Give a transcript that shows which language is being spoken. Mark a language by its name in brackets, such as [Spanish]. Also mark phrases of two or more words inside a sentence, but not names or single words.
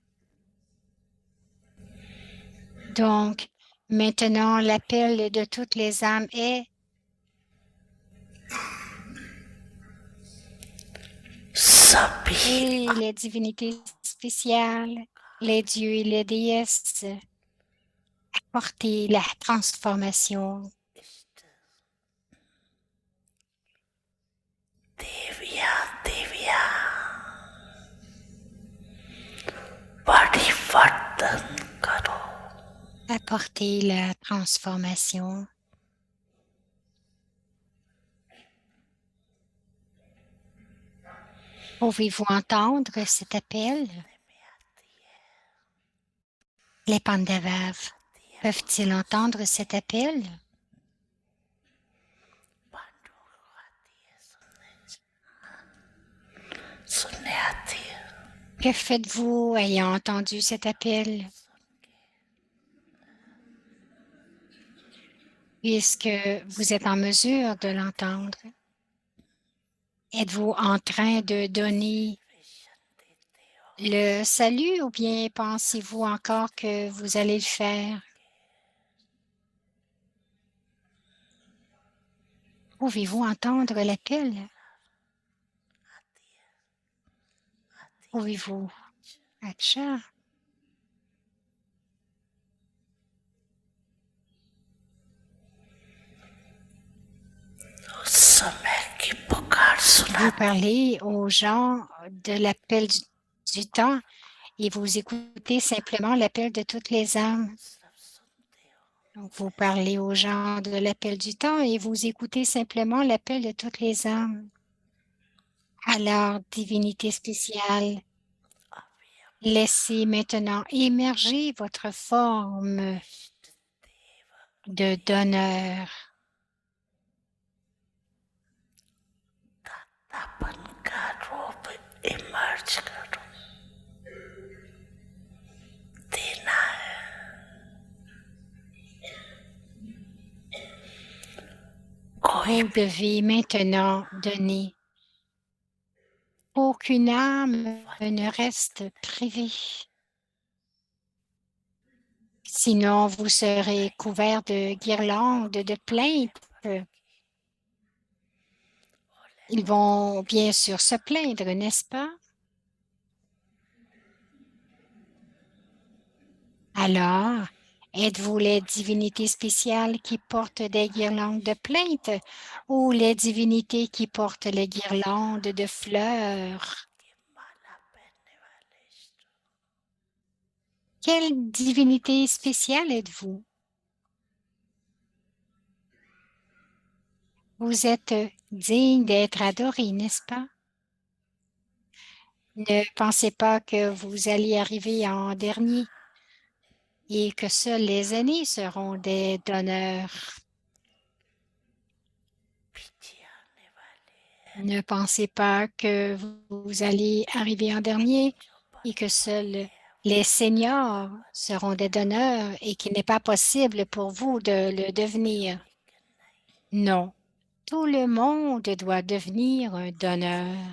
[French] Donc, maintenant, l'appel de toutes les âmes est [Hindi] सभी [French] et les divinités spéciales, les dieux et les déesses, apportez la transformation. [Hindi] देवियां देवियां परिवर्तन करो [French] Apportez la transformation. Pouvez-vous entendre cet appel? Les Pandavas, peuvent-ils entendre cet appel? [Hindi] सुनने आती है [French] Que faites-vous ayant entendu cet appel? Puisque vous êtes en mesure de l'entendre, êtes-vous en train de donner le salut ou bien pensez-vous encore que vous allez le faire? Pouvez-vous entendre l'appel? Pouvez-vous? [Hindi] Acha. समय की पुकार सुना [French] Vous parlez aux gens de l'appel du temps et vous écoutez simplement l'appel de toutes les âmes. Donc, vous parlez aux gens de l'appel du temps et vous écoutez simplement l'appel de toutes les âmes. Alors, divinité spéciale, laissez maintenant émerger votre forme de donneur. [Hindi] अपन का रूप इमर्ज करो देना है कोई [French] Vous devez maintenant donner. Aucune âme ne reste privée. Sinon, vous serez couvert de guirlandes, de plaintes. Ils vont bien sûr se plaindre, n'est-ce pas? Alors, êtes-vous les divinités spéciales qui portent des guirlandes de plaintes ou les divinités qui portent les guirlandes de fleurs? [Hindi] माला पहनने वाले इष्ट [French] Quelle divinité spéciale êtes-vous? Vous êtes digne d'être adoré, n'est-ce pas? Ne pensez pas que vous allez arriver en dernier et que seuls les aînés seront des donneurs. [Hindi] पीछे आने वाले [French] Ne pensez pas que vous allez arriver en dernier et que seuls les seniors seront des donneurs et qu'il n'est pas possible pour vous de le devenir. Non, tout le monde doit devenir un donneur.